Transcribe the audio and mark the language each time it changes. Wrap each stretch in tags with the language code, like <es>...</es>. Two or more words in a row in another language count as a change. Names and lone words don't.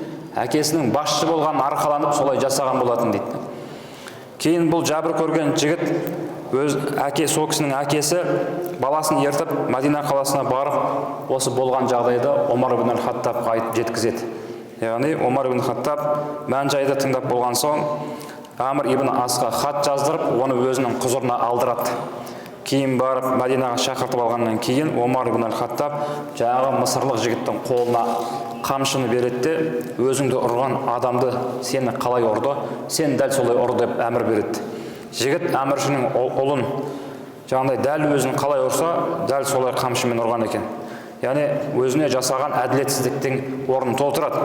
<kk>Әкесінің басшы болғанын арқаланып солай жасаған болатын дейді. Кейін бұл жабыр көрген жігіт сол кісінің әкесі баласын ертіп Мәдина қаласына барып, осы болған жағдайда Омар ибн аль-Хаттабқа айтып жеткізеді. Яғни Омар ибн аль-Хаттаб мән-жайды тыңдап болған соң Амр ибн Асқа хат жаздырып, оны өзінің құзырына алдырады. Кейін барып Мәдинаға шақыртып алғаннан кейін Омар ибн аль-Хаттаб жаңағы мысырлық жігіттің қолына қамшыны береді де, өзіңді ұрған адамды сені қалай ұрды, сен дәл солай ұр деп әмір береді. Жігіт әміршінің ұлын жаңағыдай дәл өзін қалай ұрса, дәл солай қамшымен ұрған екен. Яғни өзіне жасаған әділетсіздіктің орнын толтырады.</kk>